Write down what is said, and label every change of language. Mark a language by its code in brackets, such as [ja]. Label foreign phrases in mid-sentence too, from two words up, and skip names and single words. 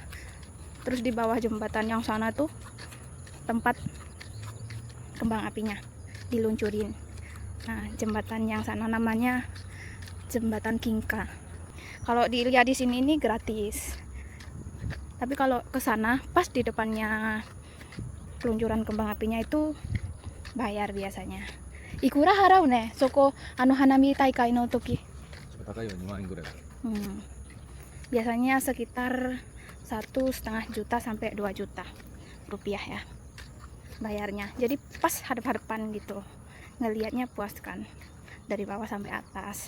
[id] Terus di bawah jembatan yang sana tuh tempat kembang apinya diluncurin. Nah jembatan yang sana namanya jembatan Kingka. Kalau dilihat di sini ini gratis, tapi kalau ke sana pas di depannya peluncuran kembang apinya itu bayar biasanya. [ja] いくら 払う ね そこ 花見 大会 の 時. [id] Biasanya sekitar 1,5 juta sampai 2 juta rupiah ya bayarnya. Jadi pas hadap-hadapan gitu, ngelihatnya puas kan dari bawah sampai atas.